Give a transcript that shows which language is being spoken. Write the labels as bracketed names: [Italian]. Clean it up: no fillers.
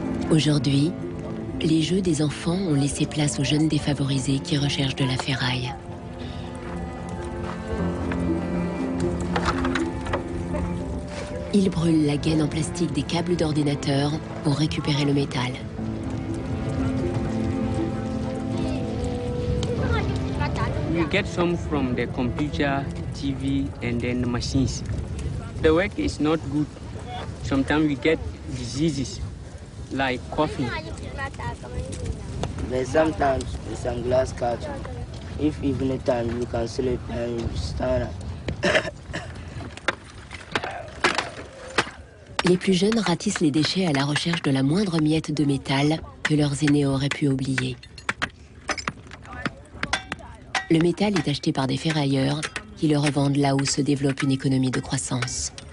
[French] Aujourd'hui, les jeux des enfants ont laissé place aux jeunes défavorisés qui recherchent de la ferraille. Ils brûlent la gaine en plastique des câbles d'ordinateur pour récupérer le métal. [English] We get some from the computer, TV, and then the machines. The work is not good. Sometimes we get diseases like coughing. But sometimes with some glass carton. If evening time you can sleep and you stand up. [French] Les plus jeunes ratissent les déchets à la recherche de la moindre miette de métal que leurs aînés auraient pu oublier. Le métal est acheté par des ferrailleurs qui le revendent là où se développe une économie de croissance.